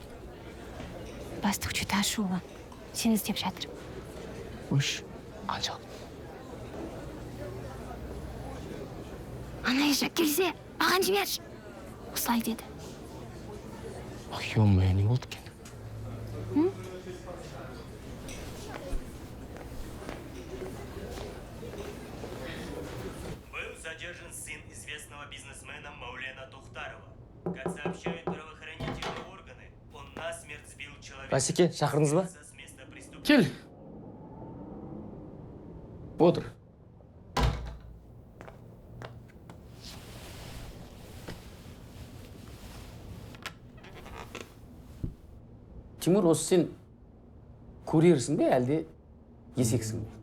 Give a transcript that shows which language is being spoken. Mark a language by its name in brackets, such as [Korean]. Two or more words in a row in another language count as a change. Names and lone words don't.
[Kazakh] Бастық жүті ашулы. Сені іздеп жатыр. Өш, қаншалық? Ана ешак келсе, маған жіберші. Осылай деді. Ё-моё, не болды екен? [Russian] Задержан сын известного бизнесмена Маулена Тухтарова. Как сообщают правоохранительные органы, он насмерть сбил человека. [Kazakh] Басеке, шақырдыңыз ба? [Russian] С места преступления. [Kazakh] Кел. Отыр. Тимур, осы сен курьерсің бе, әлде есексің бе?